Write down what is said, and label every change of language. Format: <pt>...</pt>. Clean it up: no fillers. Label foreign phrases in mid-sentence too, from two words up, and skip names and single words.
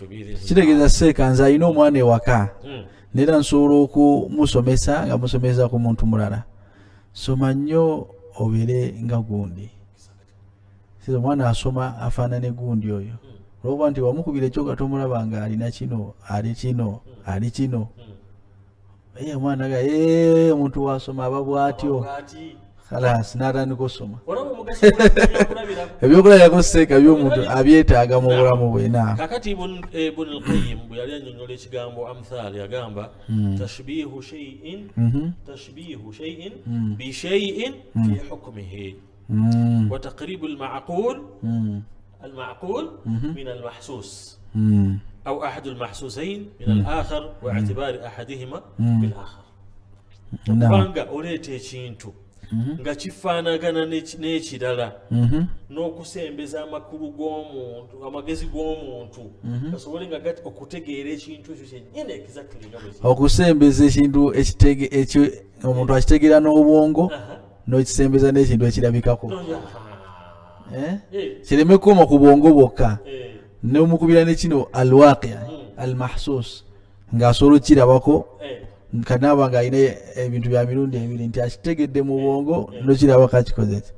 <lg>kitegeeza seeka nze alina omwana ewaka neera nsobola okumusomesa nga musomesa ku muntu mulala soma nnyo obeere nga gundi omwana asoma afaanane gundi oyo olwokuba nti wamukubira ekyoka tomulaba nga alina kino ali kino omwana ga omuntu wasoma aba bw'atyo khalas n'atandika osoma ebyokulabirako seeka by'omuntu abyetaaga mu bulamu bwe kakati Ibn al-Qayyim bwe yali annyonnyola ekigambo amthal yagamba</lg> <ar>تشبيه شيء بشيء في حكمه وتقريب المعقول من المحسوس أو أحد المحسوسين من الآخر واعتبار أحدهما بالآخر.</ar> <lg>kubanga oleeta ekintu nga kifaanagana n'ekirala n'okusembeza amakulu g'omuntu amagezi g'omuntu gasobole nga okutegeera ekintu ekyo kyennyini exactly nga bwe okusembeza ekintu omuntu akitegeera n'obwongo n'okisembeza n'ekintu ekirabikako kireme kuuma ku bwongo bwokka n'omukubira ne kino</lg> <ar>الواقع المحسوس</ar> <lg>ng'asobola okirabako kanaba nga alina ebintu bya mirundi ebiri nti akitegedde mu bwongo n'okirabako akikoze ki</lg>